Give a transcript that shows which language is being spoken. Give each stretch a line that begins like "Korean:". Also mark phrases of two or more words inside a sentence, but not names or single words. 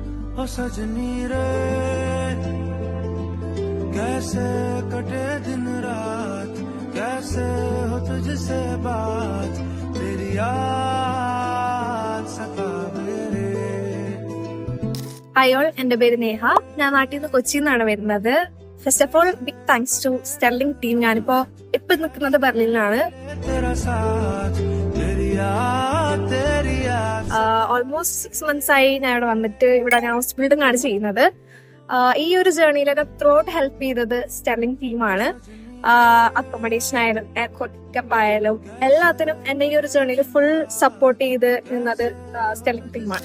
Hindi: ओ सजनी रे कैसे कटे दिन रात कैसे हो तुझसे बात तेरी याद सतावे रे.
English: Hi all,
Malayalam: എന്റെ പേര് നേഹ. ഞാൻ നാട്ടിൽ നിന്ന് കൊച്ചിയിൽ നിന്നാണ് വരുന്നത്.
English: First of all big thanks to Sterling team.
Malayalam: ഇപ്പൊ നിൽക്കുന്നത് ബെർലിനിലാണ്.
Hindi: तेरा साथ तेरी याद तेरी याद.
English: almost 6 months
Malayalam: ആയി ഞാൻ ഇവിടെ വന്നിട്ട്. ഇവിടെ ഞാൻ
English: house building
Malayalam: ആണ് ചെയ്യുന്നത്. ഈ ഒരു ജേർണിയിലൊക്കെ
English: through out
Malayalam: ഹെൽപ്പ് ചെയ്തത് സ്റ്റെർലിംഗ് ടീമാണ്. അക്കോമഡേഷൻ ആയാലും എയർപോർട്ട് ആയാലും എല്ലാത്തിനും എന്നെ ഈ ഒരു ജേർണിയിൽ
English: full support
Malayalam: ചെയ്ത് നിന്നത് സ്റ്റെർലിംഗ് ടീമാണ്.